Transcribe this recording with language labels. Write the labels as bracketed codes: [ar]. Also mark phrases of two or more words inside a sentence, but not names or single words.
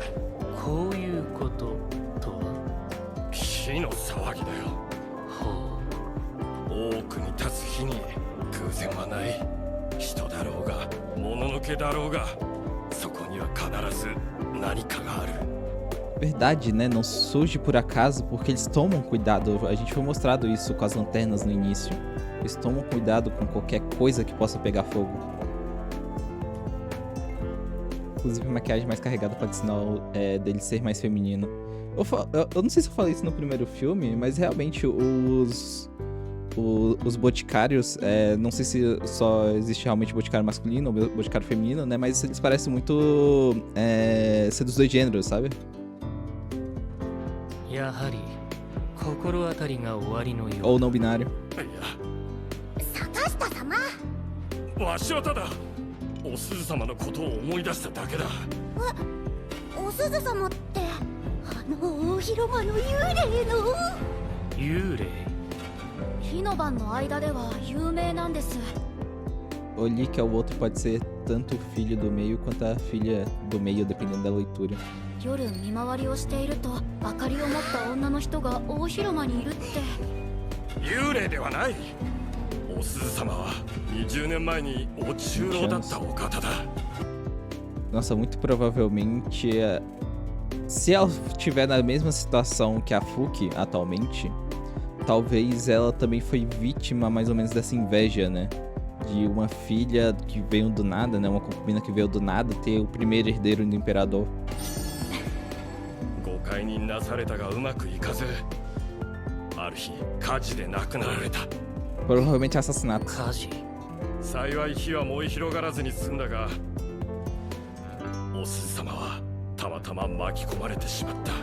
[ja] こういうこととは火の騒ぎだよ。大奥に立つ日に偶然はない。人だろうがもののけだろうが、そこには必ず何かがある。 [pt] Verdade, né? Não surge por acaso, porque eles tomam cuidado. A gente foi mostrado isso com as lanternas no início. Eles tomam cuidado com qualquer coisa que possa pegar fogo. Inclusive a maquiagem mais carregada pode sinal dele ser mais feminino. Eu não sei se eu falei isso no primeiro filme, mas realmente os boticários, não sei se só existe realmente boticário masculino ou boticário feminino, né? Mas eles parecem muito ser dos dois gêneros, sabe? Ou não binário. [ja] 坂下様。わしはただお鈴様のことを思い出しただけだ。おすず様って大広間の幽霊の。幽霊？火の番の間では有名なんです。 [pt] Olhe que o outro pode ser tanto o filho do meio quanto a filha do meio, dependendo da leitura. [ja] 夜見回りをしていると明かりを持った女の人が大広間にいるって。幽霊ではない。お鈴様は20年前にお中老だったお方だ。 [pt] Nossa, muito provavelmente, se ela estiver na mesma situação que a Fuki atualmente, talvez ela também foi vítima mais ou menos dessa inveja, né? De uma filha que veio do nada, né? Uma concubina que veio do nada ter o primeiro herdeiro do imperador. [ja] 誤解になされたがうまくいかず、ある日火事で亡くなられた。 [pt] Provavelmente assassinato. [ja] 火事。幸い火は燃え広がらずに済んだが、お鈴様はたまたま巻き込まれてしまった。